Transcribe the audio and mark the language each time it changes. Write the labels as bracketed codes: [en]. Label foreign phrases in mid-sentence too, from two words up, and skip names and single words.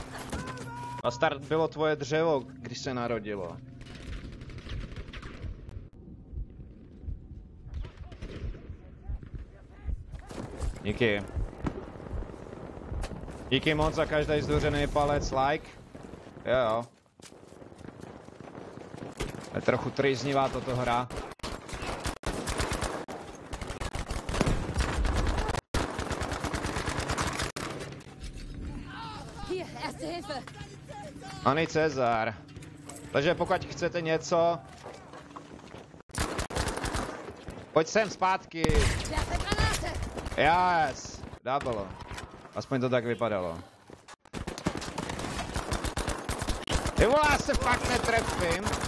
[cs] Bastard bylo tvoje dřevo, když se narodilo. Díky. Díky moc za každý zdouřený palec, like. Jo. Je trochu trýznivá toto hra. [de] Hier, erste Hilfe. [cs] Ani Cezar. Takže pokud chcete něco... Pojď sem zpátky. [de] Werfe Granate. [en] Yes. Double. [cs] Aspoň to tak vypadalo. Ty vole, já se fakt netrefím.